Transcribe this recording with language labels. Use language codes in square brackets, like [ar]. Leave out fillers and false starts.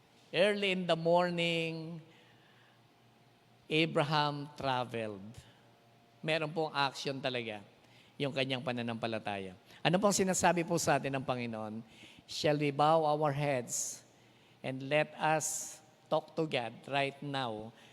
[en] Early in the morning, Abraham traveled. [tl] Meron pong action talaga yung kanyang pananampalataya. Ano pong sinasabi po sa atin ng Panginoon? [en] Shall we bow our heads and let us talk to God right now?